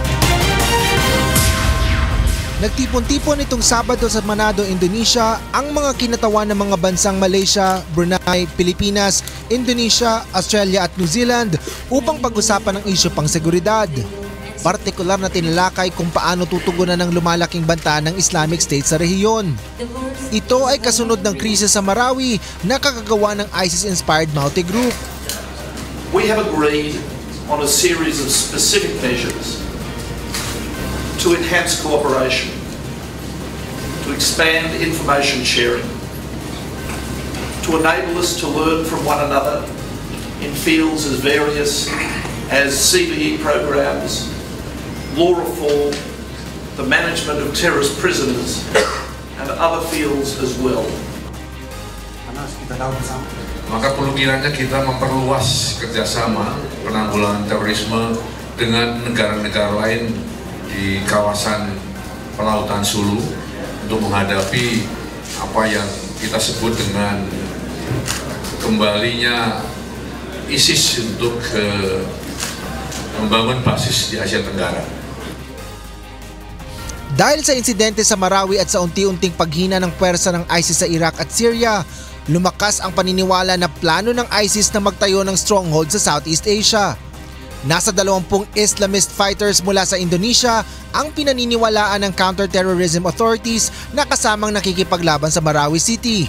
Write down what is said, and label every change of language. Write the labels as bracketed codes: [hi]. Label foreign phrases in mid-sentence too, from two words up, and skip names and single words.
[tl] Nagtipon-tipon itong Sabado sa Manado, Indonesia ang mga kinatawan ng mga bansang Malaysia, Brunei, Pilipinas, Indonesia, Australia at New Zealand upang pag-usapan ang isyu pang seguridad. Partikular na tinalakay kung paano tutugunan ng lumalaking banta ng Islamic State sa rehiyon. Ito ay kasunod ng krisis sa Marawi na kakagawa ng ISIS-inspired Maute Group. [en] We have agreed on a series of specific measures to enhance cooperation, to expand information sharing, to enable us to learn from one another in fields as various as CVE programs, law reform, the management of terrorist prisoners, and other fields as well. [id] Maka perlu kiranya kita memperluas kerjasama penanggulangan terorisme dengan negara-negara lain di kawasan Pelautan Sulu untuk menghadapi apa yang kita sebut dengan kembalinya ISIS untuk membangun basis di Asia Tenggara. [tl] Dahil sa insidente sa Marawi at sa unti-unting paghina ng pwersa ng ISIS sa Iraq at Syria, lumakas ang paniniwala na plano ng ISIS na magtayo ng stronghold sa Southeast Asia. Nasa 20 [en] Islamist fighters [tl] mula sa Indonesia ang pinaniniwalaan ng [en] counter-terrorism authorities [tl] na kasamang nakikipaglaban sa Marawi City.